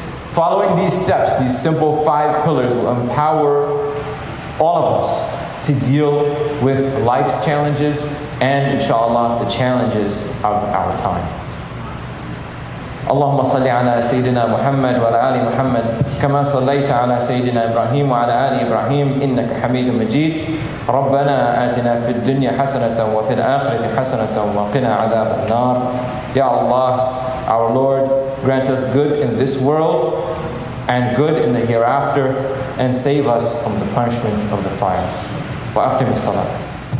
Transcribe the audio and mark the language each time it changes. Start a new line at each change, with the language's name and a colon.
English: Following these steps, these simple 5 pillars, will empower all of us to deal with life's challenges and, inshallah, the challenges of our time.
Arabic: اللهم صل على سيدنا محمد وعلى آل محمد كما صليت على سيدنا إبراهيم وعلى آل إبراهيم إنك حميد مجيد ربنا آتنا في الدنيا حسنة وفي الآخرة حسنة وقنا عذاب النار.
English: Ya Allah, our Lord, grant us good in this world and good in the hereafter, and save us from the punishment of the fire.
Arabic: وأقم الصلاة.